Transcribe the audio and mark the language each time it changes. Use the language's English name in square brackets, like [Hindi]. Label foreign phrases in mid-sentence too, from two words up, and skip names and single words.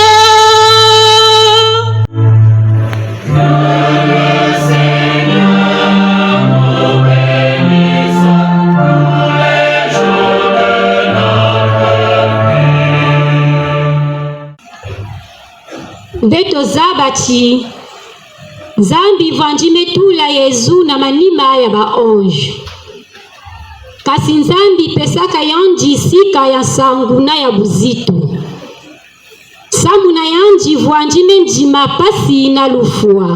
[French] Que le Seigneur nous bénisse tous les jours de notre vie. [Kongo] Beto zabati Zambi vandime tula Yezu na manima ya baonju. Kasi Nzambi pesaka yanji sika ya sangu na ya buzitu. Samu na yanji vandime njima pasi na lufua.